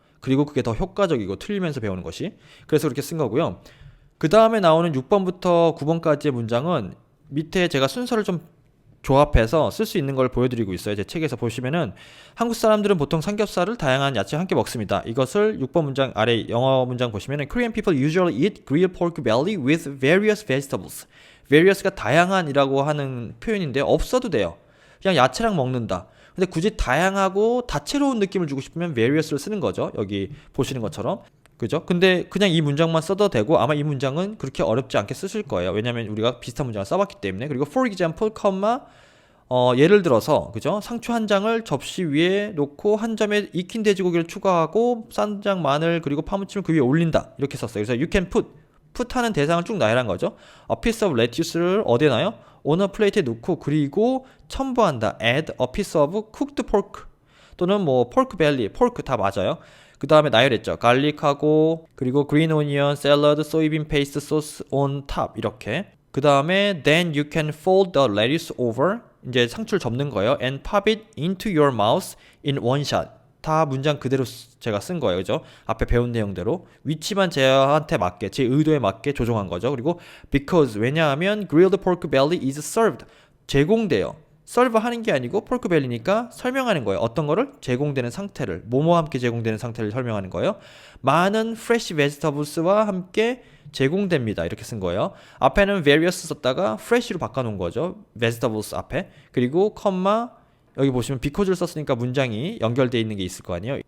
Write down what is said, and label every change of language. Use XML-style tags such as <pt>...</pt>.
<ko>그리고 그게 더 효과적이고 틀리면서 배우는 것이. 그래서 그렇게 쓴 거고요. 그 다음에 나오는 6번부터 9번까지의 문장은 밑에 제가 순서를 좀 조합해서 쓸 수 있는 걸 보여드리고 있어요. 제 책에서 보시면은 한국 사람들은 보통 삼겹살을 다양한 야채와 함께 먹습니다. 이것을 6번 문장 아래 영어 문장 보시면은</ko> <en>Korean people usually eat grilled pork belly with various vegetables.</en> <ko>various가 다양한이라고 하는 표현인데 없어도 돼요. 그냥 야채랑 먹는다. 근데 굳이 다양하고 다채로운 느낌을 주고 싶으면 various를 쓰는 거죠. 여기 보시는 것처럼. 그죠? 근데 그냥 이 문장만 써도 되고 아마 이 문장은 그렇게 어렵지 않게 쓰실 거예요. 왜냐면 우리가 비슷한 문장을 써봤기 때문에. 그리고</ko> <en>for example,</en> <ko>예를 들어서 그죠? 상추 한 장을 접시 위에 놓고 한 점에 익힌 돼지고기를 추가하고 쌈장, 마늘 그리고 파무침을 그 위에 올린다. 이렇게 썼어요. 그래서</ko> <en>you can put</en> <ko>하는 대상을 쭉 나열한 거죠. A piece of lettuce를 어디에 놔요? on a plate에 놓고 그리고 첨부한다.</ko> <en>add a piece of cooked pork</en> <ko>또는 뭐</ko> <en>pork belly, pork</en> <ko>다 맞아요. 그 다음에 나열했죠. 갈릭하고 그리고</ko> <en>green onion, salad, soybean paste sauce on top</en> <ko>이렇게. 그 다음에</ko> <en>then you can fold the lettuce over</en> <ko>이제 상추를 접는 거예요.</ko> <en>and pop it into your mouth in one shot.</en> <ko>다 문장 그대로 제가 쓴 거예요. 그죠? 앞에 배운 내용대로 위치만 제한테 맞게 제 의도에 맞게 조정한 거죠. 그리고</ko> <en>because</en> <ko>왜냐하면</ko> <en>grilled pork belly is served</en> <ko>제공돼요. serve 하는 게 아니고 pork belly니까 설명하는 거예요. 어떤 거를? 제공되는 상태를 뭐뭐와 함께 제공되는 상태를 설명하는 거예요. 많은 fresh vegetables와 함께 제공됩니다. 이렇게 쓴 거예요. 앞에는 various 썼다가 fresh로 바꿔놓은 거죠. vegetables 앞에. 그리고 컴마 여기 보시면 because를 썼으니까 문장이 연결되어 있는 게 있을 거 아니에요.</ko>